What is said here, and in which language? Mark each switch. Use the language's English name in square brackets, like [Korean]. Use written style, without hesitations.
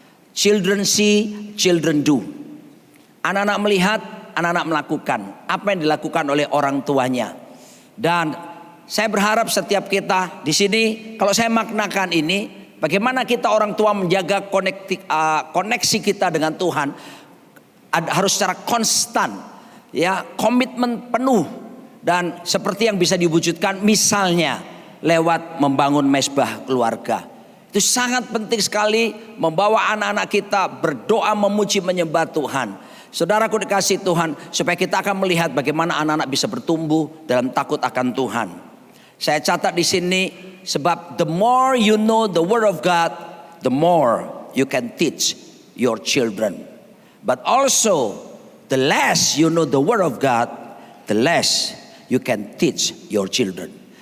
[English] Children see, children do. [Indonesian] Anak-anak melihat, anak-anak melakukan apa yang dilakukan oleh orang tuanya. Dan saya berharap setiap kita di sini, kalau saya maknakan ini, bagaimana kita orang tua menjaga koneksi kita dengan Tuhan. Harus secara konstan, ya, komitmen penuh dan seperti yang bisa diwujudkan misalnya lewat membangun mezbah keluarga. Itu sangat penting sekali membawa anak-anak kita berdoa memuji menyembah Tuhan. Saudaraku dikasih Tuhan, supaya kita akan melihat bagaimana anak-anak bisa bertumbuh dalam takut akan Tuhan. Saya catat di sini sebab [English] the more you know the word of God, the more you can teach your children. But also, the less you know the word of God, the less you can teach your children.